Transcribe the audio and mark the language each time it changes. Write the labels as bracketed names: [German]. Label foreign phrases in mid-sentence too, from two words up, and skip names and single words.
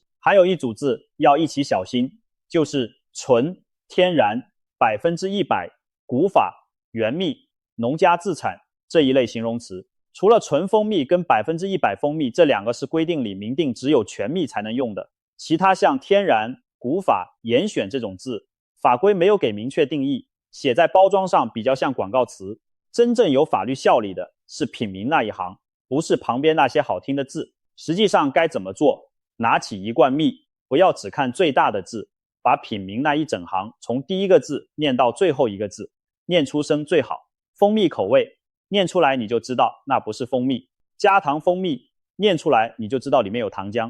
[Chinese] 還有一組字要一起小心，就是純、天然、100%、古法、原蜜、農家自產這一類形容詞。除了純蜂蜜跟100%蜂蜜這2個是規定裡明定只有全蜜才能用的，其他像天然、古法、嚴選這種字，法規沒有給明確定義，寫在包裝上比較像廣告詞。真正有法律效力的是品名那一行，不是旁邊那些好聽的字。實際上該怎麼做？拿起一罐蜜，不要只看最大的字，把品名那一整行從第一個字念到最後一個字，念出聲最好。蜂蜜口味念出來你就知道那不是蜂蜜，加糖蜂蜜念出來你就知道裡面有糖漿。